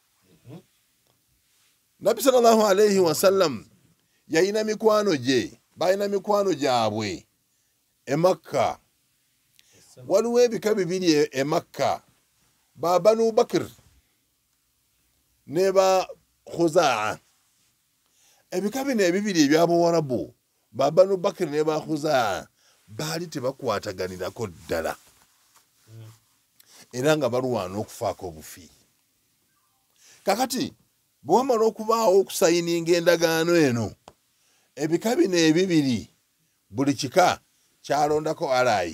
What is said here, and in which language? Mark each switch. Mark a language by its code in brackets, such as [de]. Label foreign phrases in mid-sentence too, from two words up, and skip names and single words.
[lg] Nabbi [ar] صلى الله عليه وسلم [lg] yayina mikwano gye, balina mikwano gyabwe e Makka. Waliwo ebika bibiri e Makka, ba Banu Bakr ne ba Khuzaa. Ebika bino ebibiri eby'Abawarabu, ba Banu Bakr ne ba Khuzaa, baali tebakwataganirako ddala era nga balwana okufaako obufi. Kakati bwe wamala okubaawo okusayininga endagaano eno, ebika bino ebibiri buli kika kyalondako alayi.